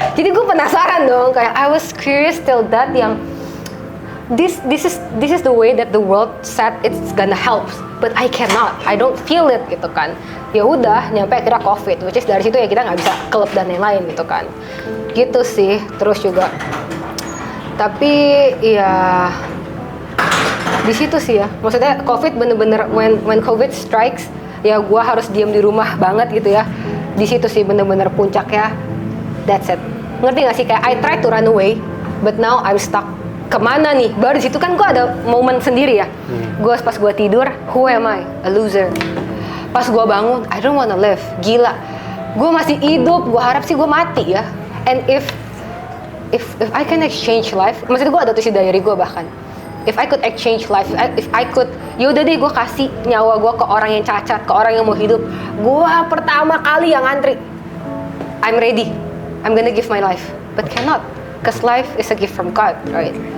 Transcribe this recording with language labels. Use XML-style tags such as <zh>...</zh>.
<id>Jadi gue penasaran dong, kayak</id> <en>I was curious till that yang this is the way that the world said it's gonna help, but I cannot, I don't feel it</en> <id>gitu kan. Ya udah, nyampe akhirnya COVID,</id> <en>which is</en> <id>dari situ ya kita nggak bisa klub dan lain-lain gitu kan. Gitu sih, terus juga. Tapi ya di situ sih ya, maksudnya COVID bener-bener</id> <en>when COVID strikes,</en> <id>ya gue harus diam di rumah banget gitu ya. Di situ sih bener-bener puncaknya.</id> <en>That's it.</en> <id>Ngerti gak sih, kayak</id> <en>I try to run away, but now I'm stuck.</en> <id>Kemana nih? Baru di situ kan gue ada momen sendiri ya. Gue pas gue tidur,</id> <en>who am I? A loser.</en> <id>Pas gue bangun,</id> <en>I don't wanna live.</en> <id>Gila. Gue masih hidup. Gue harap sih gue mati ya.</id> <en>And if I can exchange life,</en> <id>maksudnya gue ada tulis di diary gue bahkan.</id> <en>If I could exchange life, if I could,</en> <id>yaudah deh gue kasih nyawa gue ke orang yang cacat, ke orang yang mau hidup. Gue pertama kali yang antri.</id> <en>I'm ready. I'm gonna give my life, but cannot, cause life is a gift from God, right?</en>